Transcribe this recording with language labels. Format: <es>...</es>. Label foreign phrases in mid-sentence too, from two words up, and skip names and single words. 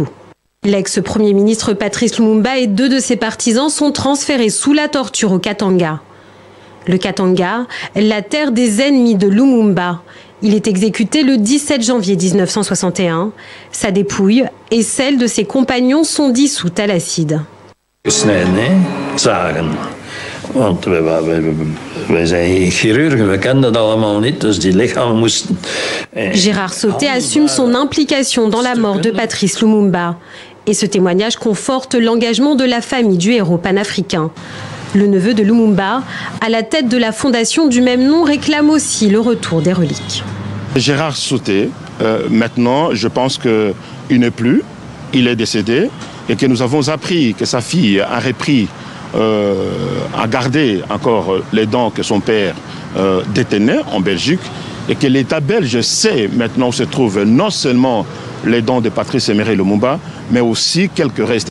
<fr>L'ex-premier ministre Patrice Lumumba et deux de ses partisans sont transférés sous la torture au Katanga. Le Katanga, la terre des ennemis de Lumumba. Il est exécuté le 17 janvier 1961. Sa dépouille et celle de ses compagnons sont dissoutes à l'acide.</fr> <nl>Want wij zijn chirurgen, we kennen dat allemaal niet, dus die lichamen moesten...</nl> <fr>Gérard Sauté assume son implication dans la mort de Patrice Lumumba. Et ce témoignage conforte l'engagement de la famille du héros panafricain. Le neveu de Lumumba, à la tête de la fondation du même nom, réclame aussi le retour des reliques. Gérard Sauté, maintenant, je pense qu'il n'est plus, il est décédé, et que nous avons appris que sa fille a repris, a gardé encore les dents que son père détenait en Belgique, et que l'État belge sait maintenant où se trouvent non seulement les dents de Patrice Emery Lumumba, mais aussi quelques restes.</fr>